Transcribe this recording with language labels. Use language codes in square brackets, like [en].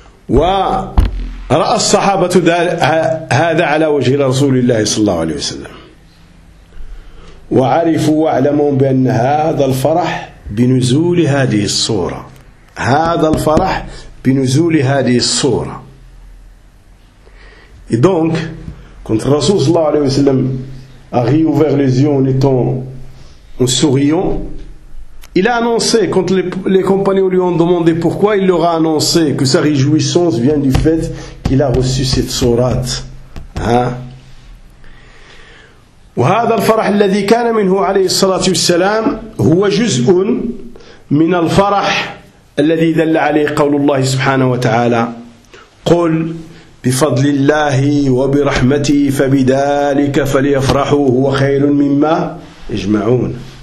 [ar] ورأى الصحابة هذا على وجه رسول الله صلى الله عليه وسلم وعرفوا واعلموا بأن هذا الفرح بنزول هذه الصورة هذا الفرح بنزول هذه الصورة [fr] Et donc, quand Rasoul [ar] sallallahu alayhi wa sallam [fr] a réouvert les yeux en étant en souriant, il a annoncé, quand les compagnons lui ont demandé pourquoi, il leur a annoncé que sa réjouissance vient du fait qu'il a reçu cette sourate. Hein? [ar] وهذا الفرح الذي كان منه عليه الصلاة والسلام هو جزء من الفرح الذي دل عليه قول الله سبحانه وتعالى قل بفضل الله وبرحمته فبذلك فليفرحوا هو خير مما يجمعون